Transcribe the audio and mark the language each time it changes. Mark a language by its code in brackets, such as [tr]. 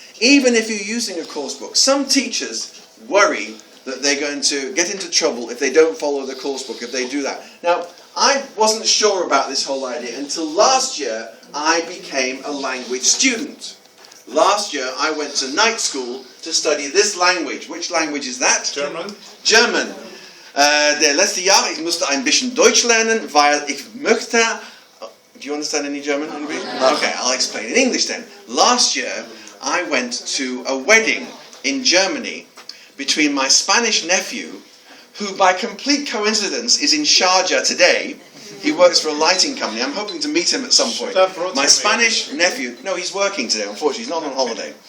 [en] Even if you're using a course book. Some teachers worry that they're going to get into trouble if they don't follow the course book, if they do that. Now, I wasn't sure about this whole idea until last year I became a language student. Last year I went to night school to study this language. Which language is that? German. German. [de] Der letzte Jahr, ich musste ein bisschen Deutsch lernen, weil ich möchte... [en] Do you understand any German? Okay, I'll explain in English then. Last year I went to a wedding in Germany between my Spanish nephew, who by complete coincidence is in Sharjah today. He works for a lighting company. I'm hoping to meet him at some point. My Spanish nephew, no, he's working today, unfortunately. He's not on holiday.